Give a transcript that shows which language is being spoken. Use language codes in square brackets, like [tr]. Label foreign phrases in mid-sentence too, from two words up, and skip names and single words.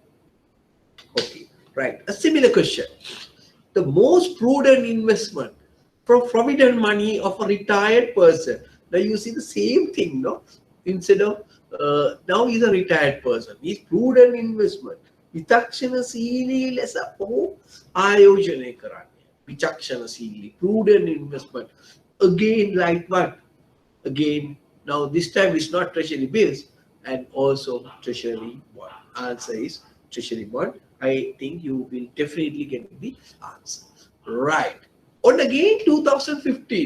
[en] Okay, right. A similar question. The most prudent investment for provident money of a retired person. Now you see the same thing, no? Instead of now he's a retired person. He's prudent investment. [si] විචක්ෂණ ශීලී ලෙස පො ආයෝජනය කරන්න. විචක්ෂණ ශීලී, [en] prudent investment. Again, like what? Again, now this time it's not treasury bills and also treasury bond. Answer is treasury bond. I think you will definitely get the answer. Right. And again 2015.